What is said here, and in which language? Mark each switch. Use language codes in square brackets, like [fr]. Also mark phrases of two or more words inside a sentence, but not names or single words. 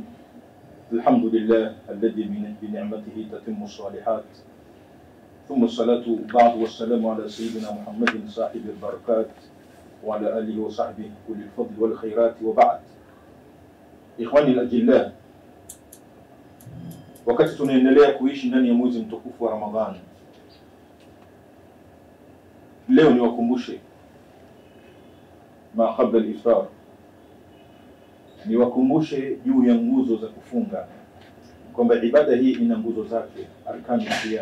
[ar] الحمد لله الذي بنعمته تتم الصالحات، ثم الصلاة بعد والسلام على سيدنا محمد صاحب البركات وعلى آله وصحبه كل الفضل والخيرات، وبعد. إخواني الأجلاء، [sw] wakati tunaendelea kuishi ndani ya mwezi mtukufu wa Ramadhani, leo niwakumbushe [ar] ما قبل الإفطار, [sw] niwakumbushe juu ya nguzo za kufunga, kwamba ibada hii ina nguzo zake, [ar] أركان الصيام.